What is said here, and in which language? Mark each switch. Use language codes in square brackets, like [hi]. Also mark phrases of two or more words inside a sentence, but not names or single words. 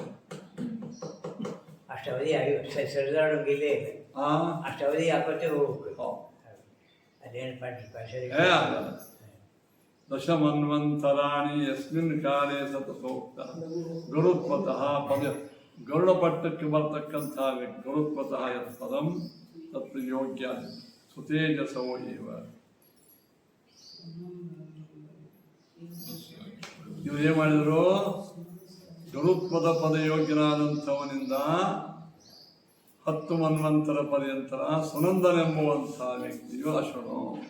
[kn] ಅಷ್ಟವಧಿ ಆಗಿ ಸರಿದಾಡೋಂಗೆ ಇಲ್ಲೇ ಇದೆ. ಆ ಅಷ್ಟವಧಿ ಹಾಕೋತ್ತೆ ಹೋಗ್ಬೇಕು. ಹೌದು. ಅದೇನು ಪಾಠ ಏ ಅಲ್ಲ. [sa] ದಶಮನ್ವಂತರಾಣಿ ಯಸ್ಮಿನ್ ಕಾಲೇ ಸತತೋಕ್ತ ಗರುತ್ಮತಃ ಪದ [kn] ಗರುಡ ಪಟ್ಟಕ್ಕೆ ಬರ್ತಕ್ಕಂಥ ವ್ಯಕ್ತಿ [sa] ಗರುತ್ಮತಃ ಯತ್ ಪದಂ ತತ್ ಯೋಗ್ಯ ಸುತೇಜಸೋ ಇವ. [kn] ಇವ್ರು ಏನ್ ಮಾಡಿದ್ರು? ಗರುತ್ಮದ ಪದಯೋಗ್ಯನಾದಂಥವನಿಂದ 10 ಮನ್ವಂತರ ಪರ್ಯಂತರ ಸುನಂದನೆಂಬುವಂಥ ವ್ಯಕ್ತಿಯು ಅಶ್ವನು.